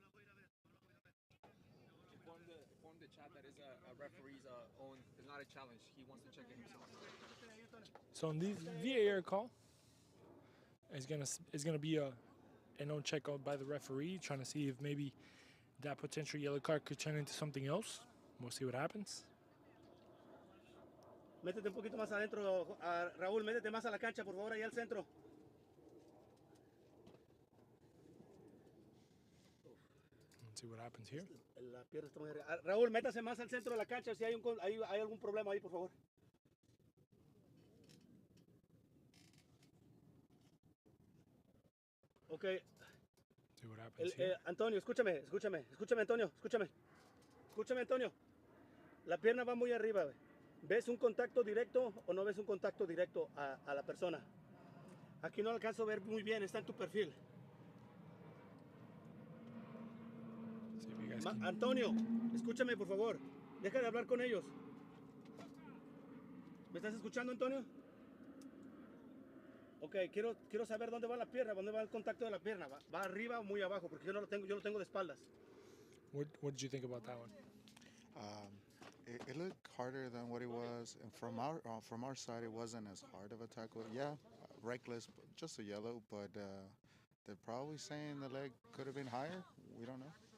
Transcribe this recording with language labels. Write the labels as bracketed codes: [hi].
[en] Inform the chat that is a referee's own. It's not a challenge. He wants to check it himself. So on this VAR call, it's gonna be an own check out by the referee, trying to see if maybe that potential yellow card could turn into something else. We'll see what happens. [es] Métete un poquito más adentro, Raúl, métete más a la cancha, por favor, ahí al centro. [en] Let's see what happens here. [es] La pierna está muy arriba. Raúl, métase más al centro de la cancha si hay, hay algún problema ahí, por favor. Ok. [en] See what happens here. [es] Antonio, escúchame, Antonio, escúchame, Antonio. La pierna va muy arriba, güey. ¿Ves un contacto directo o no ves un contacto directo a la persona? Aquí no lo alcanzo a ver muy bien, está en tu perfil. [en] See if you guys can... [es] Antonio, escúchame, por favor. Deja de hablar con ellos. ¿Me estás escuchando, Antonio? Ok, quiero saber dónde va la pierna, dónde va el contacto de la pierna. ¿Va arriba o muy abajo? Porque yo lo tengo de espaldas. [en] What did you think about that one? It looked harder than what it was, and from our side, it wasn't as hard of a tackle. Yeah, reckless, just a yellow, but they're probably saying the leg could have been higher. We don't know.